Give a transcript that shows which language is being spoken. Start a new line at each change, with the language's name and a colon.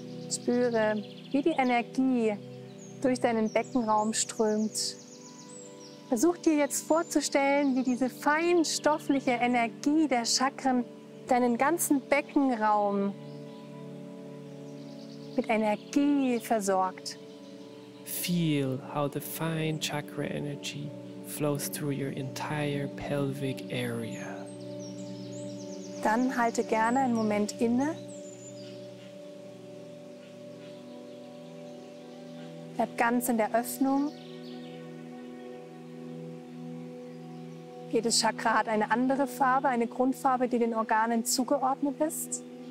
German: Spüre, wie die Energie durch deinen Beckenraum strömt. Versuch dir jetzt vorzustellen, wie diese feinstoffliche Energie der Chakren deinen ganzen Beckenraum mit Energie versorgt.
English: Feel how the fine chakra energy flows through your entire pelvic area.
German: Dann halte gerne einen Moment inne. Bleib ganz in der Öffnung. Jedes Chakra hat eine andere Farbe, eine Grundfarbe, die den Organen zugeordnet ist.